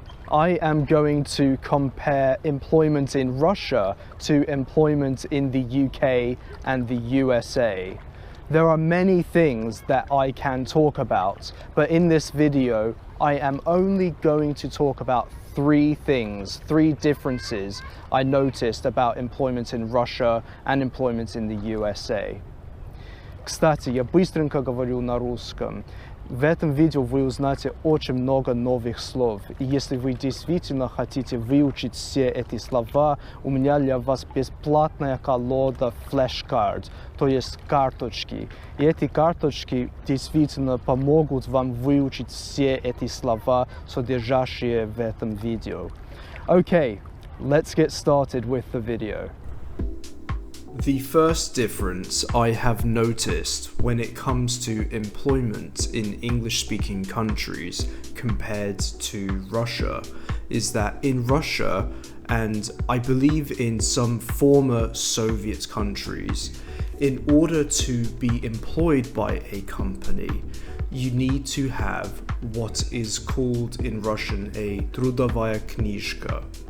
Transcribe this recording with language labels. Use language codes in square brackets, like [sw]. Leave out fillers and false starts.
[en] I am going to compare employment in Russia to employment in the UK and the USA. There are many things that I can talk about, but in this video, I am only going to talk about three differences I noticed about employment in Russia and employment in the USA. [ru] Кстати, я быстренько говорю на русском. В этом видео вы узнаете очень много новых слов. И если вы действительно хотите выучить все эти слова, у меня для вас бесплатная колода flashcard, то есть карточки. И эти карточки действительно помогут вам выучить все эти слова, содержащие в этом видео. [en] Okay, let's get started with the video. The first difference I have noticed when it comes to employment in English-speaking countries compared to Russia is that in Russia, and I believe in some former Soviet countries, in order to be employed by a company, you need to have what is called in Russian a трудовая книжка.